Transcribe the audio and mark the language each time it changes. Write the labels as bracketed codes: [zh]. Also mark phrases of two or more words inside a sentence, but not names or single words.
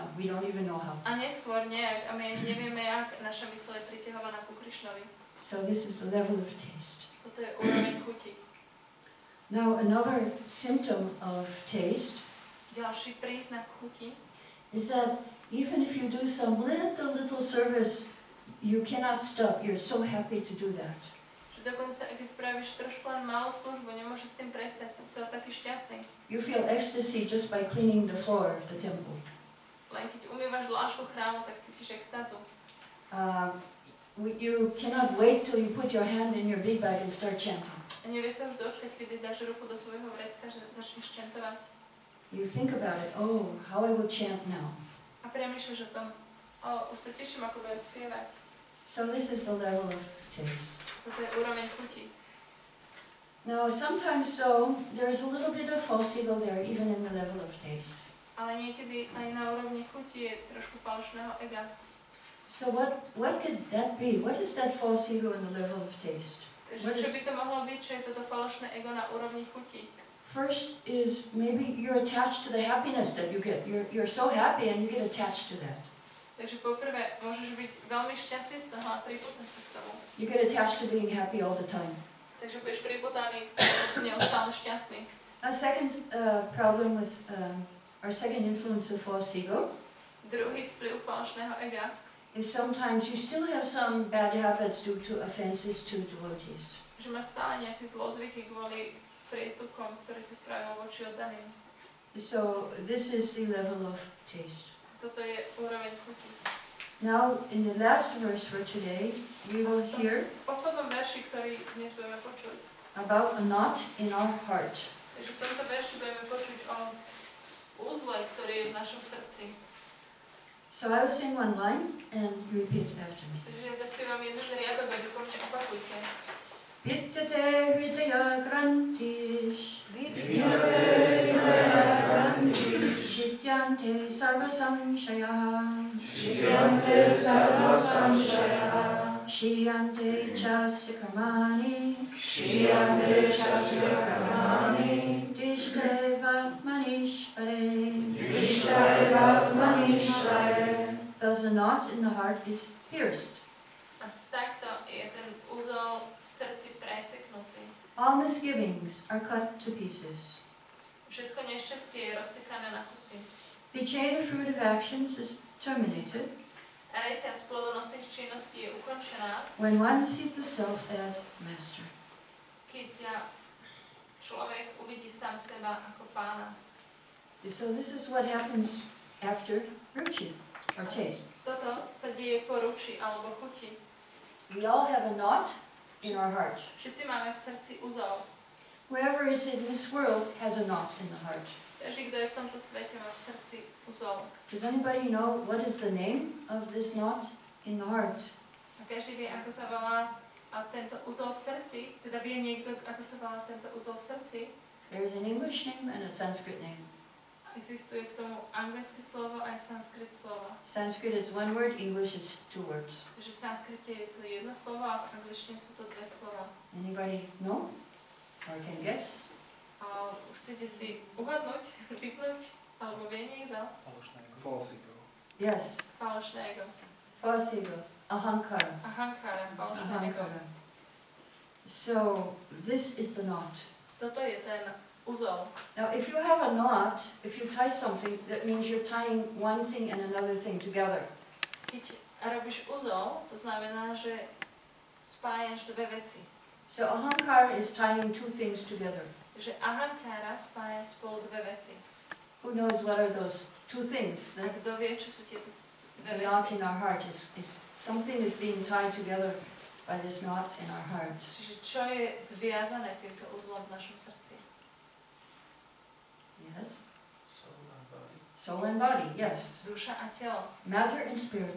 [en] We don't even know how. [sk] A neskôr nejak, a my nevieme, jak naša mysl je priťahovaná ku Krišnovi. [en] So this is the level of taste. [sk] Toto je úroveň chuti. [en] Now, another symptom of taste [sk] Ďalší príznak chuti [en] is that even if you do some little service, you cannot stop. You're so happy to do that. [sk] že dokonca, keď spravíš trošku len malú službu, nemôžeš s tým prestať, si z toho taký šťastný. [en] You feel ecstasy just by cleaning the floor of the temple. [sk] Len keď umývaš dlášku chrámu, tak cítiš extázu. [en] You cannot wait till you put your hand in your bead bag and start chanting. [sk] A nevie sa už dočkať, kedy dáš ruku do svojho vrecka, že začneš chantovať. [en] You think about it, oh, how I will chant now. [sk] A premýšľaš o tom, už sa teším, ako budem spievať. [en] So this is the level of taste. [sk] Toto je úroveň chuti. [en] Now, sometimes though, there's a little bit of false ego there, even in the level of taste. [sk] Ale niekedy aj na úrovni chuti je trošku falošného ega. [en] So what could that be? What is that false ego in the level of taste? [sk] Takže čo by to mohlo byť, čo je toto falošné ego na úrovni chuti? [en] First is maybe you're attached to the happiness that you get. You're so happy and you get attached to that. [sk] Takže poprvé, môžeš byť veľmi šťastný z toho a priputne sa k tomu. [en] You get attached to being happy all the time. [sk] Takže budeš priputaný, že si neustále šťastný. [en] A second problem with, or second influence of false ego [sk] Druhý vplyv falošného ega [en] is sometimes you still have some bad habits due to offenses to devotees. [sk] že má stále nejaké zlozvyky kvôli priestupkom, ktoré si spravil voči oddaným. [en] So this is the level of taste. [sk] Toto je úroveň chuti. [en] Now, in the last verse for today, we will hear [sk] V poslednom verši, ktorý dnes budeme počuť, [en] about a knot in our heart. [sk] takže v tomto verši budeme počuť o úzle, ktorý je v našom srdci. [en] So I will sing one line and you repeat after me. [sk] Takže ja zaspievam jeden riadok a vy po mne opakujte. [sa] Vidyate hridaya grantish, Vidyate hridaya grantish, Chityante sarva samshayah, Chityante sarva samshayah, Shiyante chasya karmani, Shiyante chasya karmani, Dishte vatmanishvare. Dishtai vatmanishvare. [en] Thus a knot in the heart is pierced. [sk] A takto je ten úzol v srdci preseknutý. [en] All misgivings are cut to pieces. [sk] Všetko nešťastie je rozsekané na kusy. [en] The chain of fruitive actions is terminated [sk] A reťaz plodonosných činností je ukončená, [en] when one sees the self as master. [sk] keď človek uvidí sám seba ako pána. [en] So this is what happens after ruchi, or taste. [sk] Toto sa deje po ruči alebo chuti. [en] We all have a knot in our heart. [sk] Všetci máme v srdci úzol. [en] Whoever is in this world has a knot in the heart. [sk] Každý, kto je v tomto svete, má v srdci úzol. [en] Does anybody know what is the name of this knot in the heart? [sk] A každý vie, ako sa volá a tento úzol v srdci. Teda vie niekto, ako sa volá tento úzol v srdci. [en] There is an English name and a Sanskrit name. [sk] Existuje k tomu anglické slovo aj sanskrit slovo. [en] Sanskrit is one word, English is two words. [sk] Takže v sanskrite je to jedno slovo a v angličtine sú to dve slova. [en] Anybody know or can guess? [sk] A chcete si uhadnúť, typnúť, alebo vie niekto? [en] False ego. Yes, [sk] Falošné ego. [en] false ego, ahankara. [sk] Ahankara, falošné ego. Ahankara. [en] So this is the knot. [sk] Toto je ten úzol. [en] Now, if you have a knot, if you tie something, that means you're tying one thing and another thing together. [sk] Keď robíš úzol, to znamená, že spájaš dve veci. [en] So ahankara is tying two things together. [sk] Takže ahankara spája spolu dve veci. [en] Who knows what are those two things? [sk] A kto vie, čo sú tieto [en] The [sk] dve [en] knot [sk] veci? [en] in our heart is something is being tied together by this knot in our heart. [sk] Čiže čo je zviazané týmto úzlom v našom srdci? [en] Yes? Soul and body. Soul and body, yes. [sk] Duša a telo. [en] Matter and spirit